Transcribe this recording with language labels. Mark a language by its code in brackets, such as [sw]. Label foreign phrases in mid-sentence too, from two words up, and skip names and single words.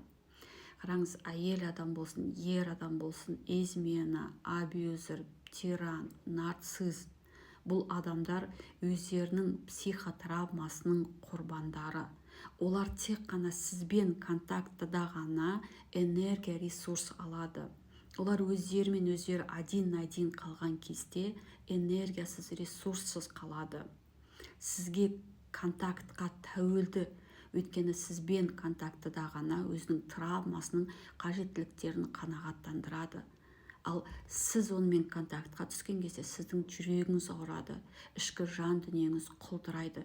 [kk] Қараңыз, әйел адам болсын, ер адам болсын, измена, абьюзер, тиран, нарцисс, бұл адамдар өздерінің психотравмасының құрбандары. Олар тек қана сізбен контактыда ғана энергия, ресурс алады. Олар өздерімен өздері [ru] один-на-один [kk] қалған кезде энергиясыз, ресурссыз қалады. Сізге контактқа тәуелді, өйткені сізбен контактыда ғана өзінің травмасының қажеттіліктерін қанағаттандырады. Ал сіз онымен контактқа түскен кезде сіздің жүрегіңіз ауырады, ішкі жан дүниеңіз құлдырайды.